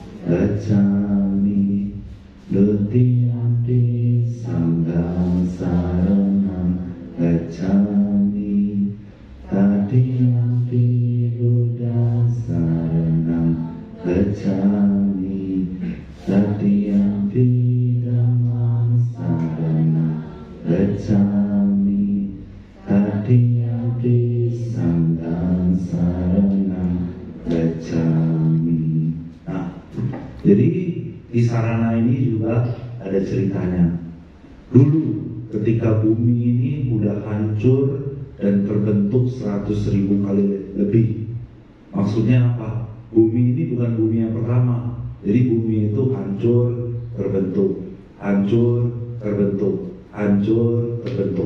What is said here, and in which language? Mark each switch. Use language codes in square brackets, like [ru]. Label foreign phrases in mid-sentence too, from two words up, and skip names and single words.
[pi] gacchami, Dutiyampi Sangha saranam gacchami, Tatiyampi Buddha saranam gacchami, Tatiyampi Dhamma saranam gacchami, Tatiyampi Sangha saranam gacchami. [id] Nah, jadi di sarana ini juga ada ceritanya. Dulu ketika bumi ini udah hancur dan terbentuk 100.000 kali lebih. Maksudnya apa? Bumi ini bukan bumi yang pertama. Jadi bumi itu hancur, terbentuk, hancur, terbentuk, hancur, terbentuk.